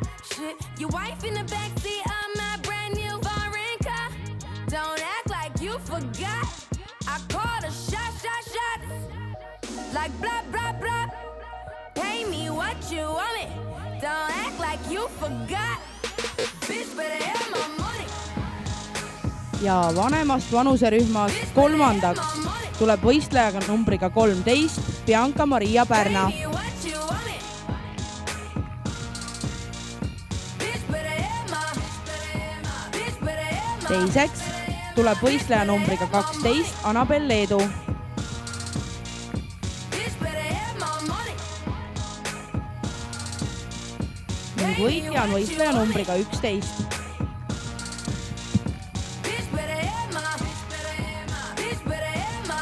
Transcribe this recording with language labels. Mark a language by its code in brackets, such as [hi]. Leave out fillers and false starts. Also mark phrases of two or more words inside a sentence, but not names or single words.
[en] Shit, your wife in the backseat of my brand new foreign car. Don't act like you forgot. I called a shot. Like blah, blah, blah. Pay me what you want me. Don't act like you forgot. Bitch, better have my money. [et] Ja vanemast vanuserühmast kolmandaks tuleb võistlejaga numbriga 13 Bianca Maria Pärna. [en] Pay me what you want me. Bitch, better have my. Bitch, better have my. [et] Teiseks tuleb võistleja numbriga 12 Annabel Leedu. [en] Bitch, better have my money. [et] Ning võitja on võistleja numbriga 11. [en] Bitch, better have my. Bitch, better have my.